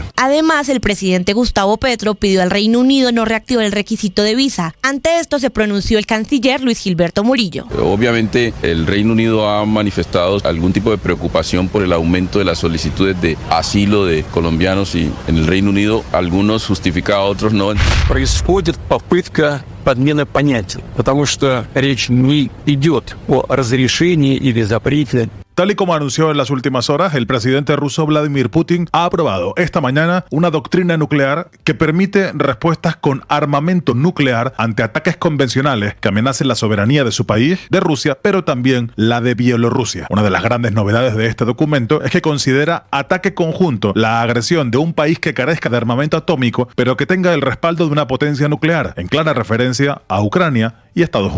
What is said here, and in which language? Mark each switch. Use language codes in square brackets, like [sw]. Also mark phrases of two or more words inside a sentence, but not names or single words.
[es] Además, el presidente Gustavo Petro pidió al Reino Unido no reactivar el requisito de visa. Ante esto se pronunció el canciller Luis Gilberto Murillo. Obviamente el Reino Unido ha manifestado algún tipo de preocupación por el aumento de las solicitudes de asilo de colombianos, y en el Reino Unido algunos justificados, otros no. [ru] Происходит попытка подмены понятий, потому что речь не идет о разрешении или запрете. [es] Tal y como anunció en las últimas horas, el presidente ruso Vladimir Putin ha aprobado esta mañana una doctrina nuclear que permite respuestas con armamento nuclear ante ataques convencionales que amenacen la soberanía de su país, de Rusia, pero también la de Bielorrusia. Una de las grandes novedades de este documento es que considera ataque conjunto la agresión de un país que carezca de armamento atómico, pero que tenga el respaldo de una potencia nuclear, en clara referencia a Ucrania y Estados Unidos.